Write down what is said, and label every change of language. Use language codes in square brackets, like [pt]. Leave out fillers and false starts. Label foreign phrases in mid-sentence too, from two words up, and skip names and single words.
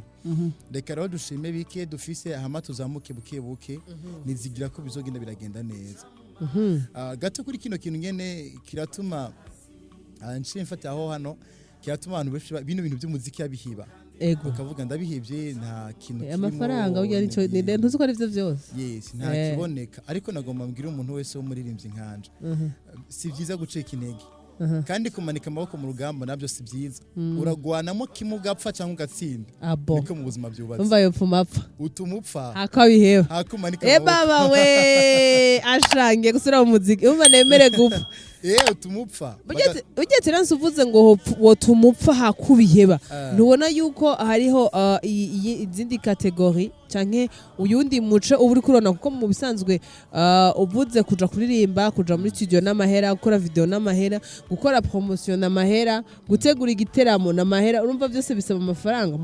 [rn] Reka rero dushime bike dufise, hama tuzamuke buke buke, nizigira ko bizogenda biragenda neza. Gato kuri kino kintu nyene kiratuma nshimye mfata aho hano, kiratuma abantu benshi bino bintu by'umuziki yabihiba. Ukavuga ndabihebye nta kintu kirimo amafaranga burya nico ntuzi ko ari byo byose. Yes, nta kiboneka, ariko nagomba mbwira umuntu wese wo muririmbyi nkanje, si byiza guceka intege kandi kumanika amaboko mu rugamba nabyo si byiza. Uragwanamo kimwe ugapfa cyangwa ugatsinda, niko mu buzima byubatse. Umva yo pfumapfa utumupfa hakabiheba hakumanika amaboko. Baba we ashangiye gusura mu muziki, umva nemere gupfa utumupfa. Ujye Therence uvuze ngo wotumupfa hakubiheba, ntubona yuko hariho izindi kategori canke uyundi muce uburi kurona, kuko mu bisanzwe uvuze kuja kuririmba, kuja muri studio n'amahera, gukora video n'amahera, gukora promotion n'amahera, gutegura igiteramo n'amahera, urumva byose bisaba amafaranga.